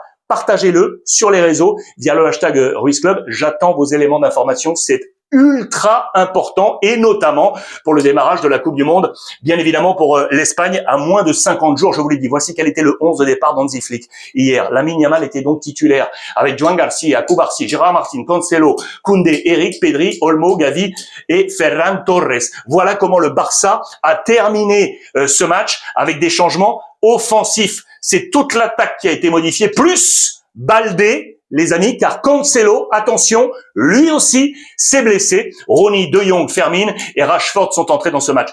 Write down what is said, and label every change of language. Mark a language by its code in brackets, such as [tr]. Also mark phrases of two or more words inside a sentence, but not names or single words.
[fr] Partagez-le sur les réseaux via le hashtag Ruiz Club. J'attends vos éléments d'information. C'est ultra important et notamment pour le démarrage de la Coupe du Monde. Bien évidemment pour l'Espagne à moins de 50 jours, je vous l'ai dit. Voici quel était le 11 de départ d'Hansi Flick hier. Lamine Yamal était donc titulaire avec Joan Garcia, Cubarsí, Gerard Martin, Cancelo, Koundé, Eric, Pedri, Olmo, Gavi et Ferran Torres. Voilà comment le Barça a terminé ce match avec des changements offensifs. C'est toute l'attaque qui a été modifiée, plus Baldé, les amis, car Cancelo, attention, lui aussi s'est blessé. Ronny, De Jong, Fermin et Rashford sont entrés dans ce match.